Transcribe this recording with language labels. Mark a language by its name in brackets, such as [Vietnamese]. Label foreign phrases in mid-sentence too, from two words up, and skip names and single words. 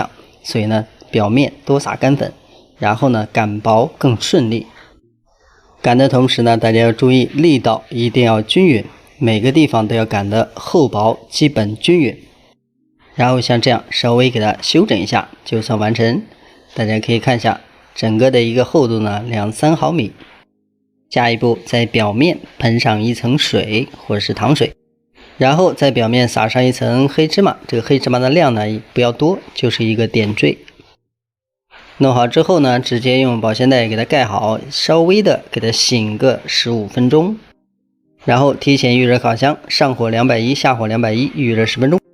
[Chinese] 所以呢表面多撒乾粉，然後呢擀薄更順利。擀的同時呢，大家要注意力道一定要均勻，每個地方都要擀得厚薄基本均勻。然後像這樣稍微給它修整一下就算完成。大家可以看一下整個的一個厚度呢2-3毫米。下一步在表面噴上一層水或者是糖水，然後在表面撒上一層黑芝麻，這個黑芝麻的量呢不要多，就是一個點綴。弄好之後呢，直接用保鮮袋給它蓋好，稍微的給它醒個15分鐘，然後提前预熱烤箱，上火210，下火210，预熱10分鐘。